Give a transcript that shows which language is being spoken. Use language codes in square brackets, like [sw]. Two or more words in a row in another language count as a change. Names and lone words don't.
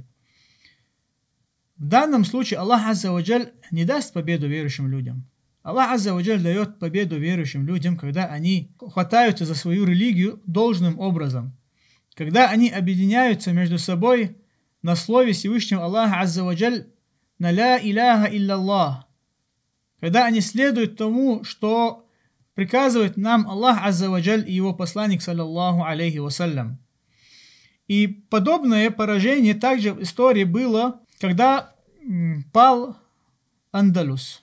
[ru] В данном случае Аллах [ar] عز وجل [ru] не даст победу верующим людям. Аллах [ar] عز وجل [ru] дает победу верующим людям, когда они хватаются за свою религию должным образом. Когда они объединяются между собой на слове Всевышнего Аллаха [ar] عز وجل, [ru] на [ar] لا إله إلا, [ru] когда они следуют тому, что приказывает нам Аллах [ar] عز وجل [ru] и его посланник, [ar] صلى الله عليه وسلم. [ru] И подобное поражение также в истории было, когда пал Андалус.